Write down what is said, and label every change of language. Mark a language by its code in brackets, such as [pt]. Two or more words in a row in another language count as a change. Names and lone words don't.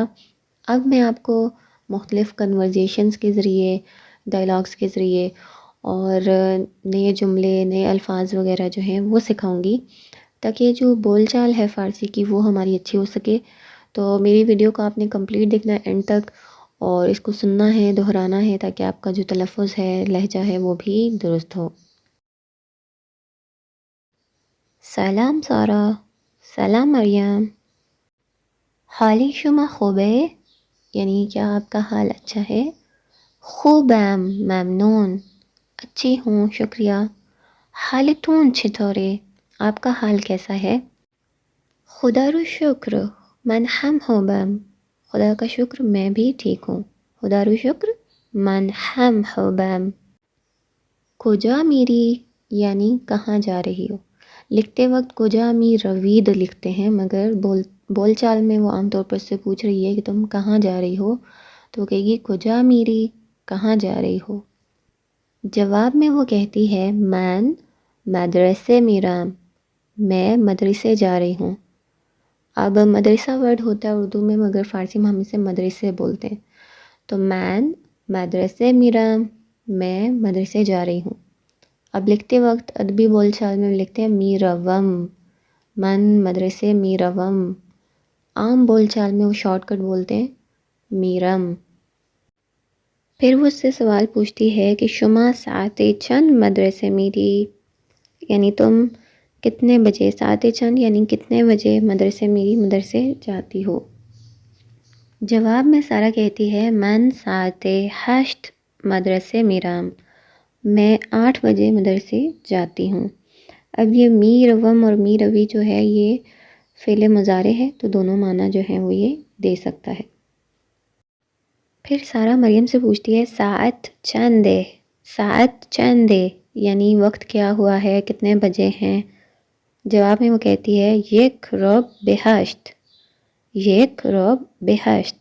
[ur] اب میں آپ کو مختلف کنورزیشنز کے ذریعے، ڈائلاگس کے ذریعے اور نئے جملے، نئے الفاظ وغیرہ جو ہیں وہ سکھاؤں گی، تاکہ جو بول چال ہے فارسی کی وہ ہماری اچھی ہو سکے۔ تو میری ویڈیو کو آپ نے کمپلیٹ دیکھنا ہے اینڈ تک، اور اس کو سننا ہے، دہرانا ہے، تاکہ آپ کا جو تلفظ ہے، لہجہ ہے، وہ بھی درست ہو۔ [fa] سلام سارا، سلام مریم، حالی شما خوبه؟ [ur] یعنی کیا آپ کا حال اچھا ہے؟ [fa] خوبم، ممنون، [ur] اچھی ہوں، شکریہ۔ [fa] حالتون چطوره؟ [ur] آپ کا حال کیسا ہے؟ [fa] خدا رو شکر، من هم خوبم، [ur] خدا کا شکر میں بھی ٹھیک ہوں۔ [fa] خدا رو شکر، من هم خوبم۔ کجا میری [ur] یعنی کہاں جا رہی ہو؟ لکھتے وقت [fa] کجا می روید [ur] لکھتے ہیں، مگر بول چال میں وہ عام طور پر سے پوچھ رہی ہے کہ تم کہاں جا رہی ہو، تو وہ کہے گی [fa] کجا میری، [ur] کہاں جا رہی ہو۔ جواب میں وہ کہتی ہے [fa] من مدرسے میرام، [ur] میں مدرسے جا رہی ہوں۔ اب مدرسہ ورڈ ہوتا ہے اردو میں، مگر فارسی میں ہم اسے مدرسے بولتے ہیں۔ تو [fa] من مدرسے میرام، [ur] میں مدرسے جا رہی ہوں۔ اب لکھتے وقت ادبی بول چال میں لکھتے ہیں [fa] می روم، من مدرسے می روم۔ [ur] عام بول چال میں وہ شارٹ کٹ بولتے ہیں میرم۔ پھر وہ اس سے سوال پوچھتی ہے کہ [fa] شما ساعت چند مدرسے میری، [ur] یعنی تم کتنے بجے، [fa] ساعت چند [ur] یعنی کتنے بجے [fa] مدرسے میری، [ur] مدرسے جاتی ہو۔ جواب میں سارا کہتی ہے [fa] من ساعت 8 مدرسے میرام، [ur] میں 8 بجے مدرسے جاتی ہوں۔ اب یہ می روم اور می روی جو ہے یہ فعل مضارع ہے، تو دونوں معنی جو ہیں وہ یہ دے سکتا ہے۔ پھر سارا مریم سے پوچھتی ہے [fa] ساعت چند [ur] ہے، [fa] ساعت چند [ur] ہے یعنی وقت کیا ہوا ہے، کتنے بجے ہیں۔ جواب میں وہ کہتی ہے [fa] یک رب بہشت، یک رب بہشت۔